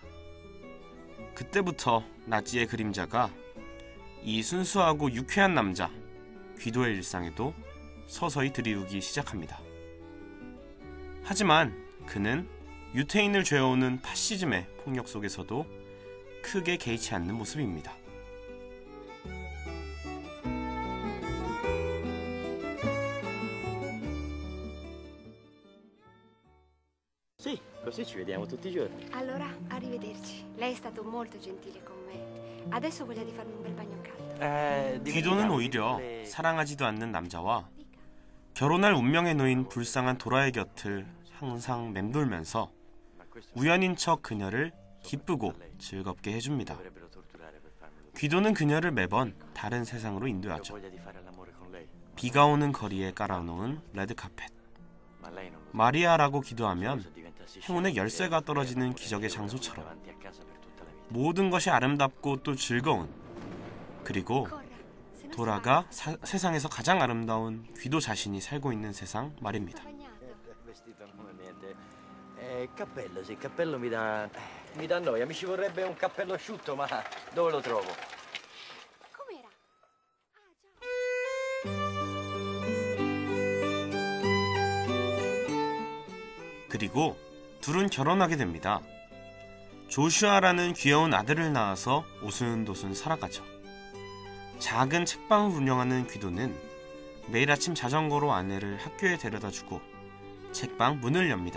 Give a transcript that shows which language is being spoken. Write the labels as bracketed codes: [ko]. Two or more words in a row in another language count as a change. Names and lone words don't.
[ko] 그때부터 나지의 그림자가 이 순수하고 유쾌한 남자 귀도의 일상에도 서서히 드리우기 시작합니다. 하지만 그는 유태인을 죄어오는 파시즘의 폭력 속에서도 크게 개의치 않는 모습입니다. [it] Sì, così ci vediamo tutti i giorni. Allora, arrivederci. Lei è stato molto gentile con me. Adesso ho voglia di farmi un bel bagno caldo. [ko] 귀도는 오히려 사랑하지도 않는 남자와 결혼할 운명에 놓인 불쌍한 도라의 곁을 항상 맴돌면서 우연인 척 그녀를 기쁘고 즐겁게 해줍니다. 귀도는 그녀를 매번 다른 세상으로 인도하죠. 비가 오는 거리에 깔아놓은 레드카펫. 마리아라고 기도하면 행운의 열쇠가 떨어지는 기적의 장소처럼 모든 것이 아름답고 또 즐거운, 그리고 도라가 세상에서 가장 아름다운 귀도 자신이 살고 있는 세상 말입니다. [it] Cappello, sì, cappello mi dà noia. Mi ci vorrebbe un cappello asciutto, ma dove lo trovo? Com'era? [ko] 그리고 둘은 결혼하게 됩니다. 조슈아라는 귀여운 아들을 낳아서 오순도순 살아가죠. 작은 책방을 운영하는 귀도는 매일 아침 자전거로 아내를 학교에 데려다주고 책방 문을 엽니다.